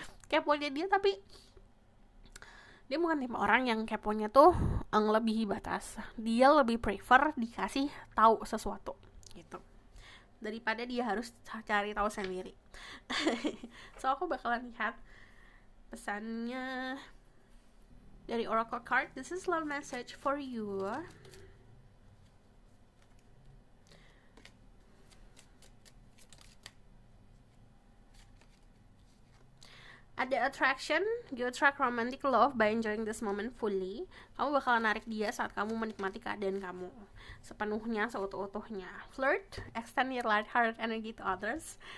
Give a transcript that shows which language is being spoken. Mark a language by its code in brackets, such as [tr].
[id] Keponya dia, tapi dia bukan tipe orang yang keponya tuh ngelebihi batas. Dia lebih prefer dikasih tahu sesuatu gitu, daripada dia harus cari tahu sendiri. So aku bakalan lihat pesannya dari Oracle card. [en] This is love message for you. Ada attraction, you attract romantic love by enjoying this moment fully. [id] Kamu bakal narik dia saat kamu menikmati keadaan kamu sepenuhnya, seutuh-utuhnya. [en] Flirt, extend your light-hearted energy to others.